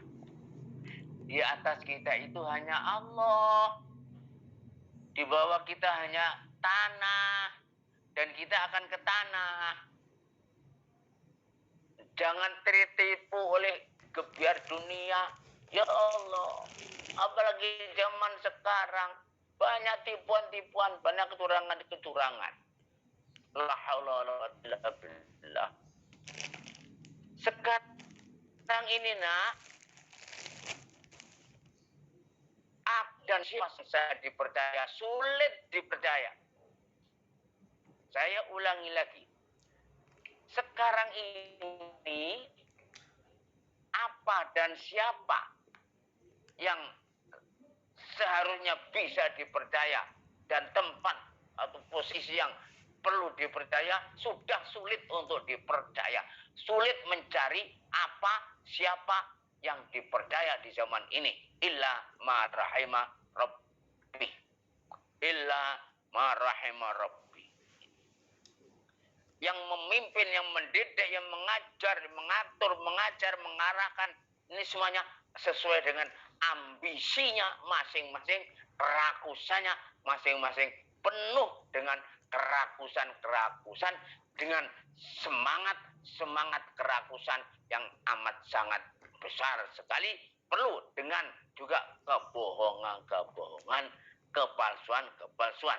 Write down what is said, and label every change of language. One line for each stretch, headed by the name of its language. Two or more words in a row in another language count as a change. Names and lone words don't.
Indonesian: Di atas kita itu hanya Allah, di bawah kita hanya tanah, dan kita akan ke tanah. Jangan tertipu oleh gebiar dunia.
Arabic: يا الله,
Indonesian: apalagi zaman sekarang, banyak tipuan-tipuan, banyak kecurangan-kecurangan.
Arabic: لا حول ولا قوة إلا بالله.
Indonesian: Sekarang ini nak, dan siapa saya dipercaya, sulit dipercaya. Saya ulangi lagi. Sekarang ini apa dan siapa yang seharusnya bisa dipercaya dan tempat atau posisi yang perlu dipercaya sudah sulit untuk dipercaya. Sulit mencari apa siapa yang dipercaya di zaman ini.
Arabic: إلا ما رحم ربي إلا ما رحم ربي. Illa ma rahima rabbi.
Indonesian: Yang memimpin, yang mendidik, yang mengajar, mengatur, mengajar, mengarahkan, ini semuanya sesuai dengan ambisinya masing-masing, kerakusannya masing-masing, penuh dengan kerakusan-kerakusan, dengan semangat kerakusan yang amat sangat besar sekali, perlu dengan juga kebohongan-kebohongan, kepalsuan-kepalsuan.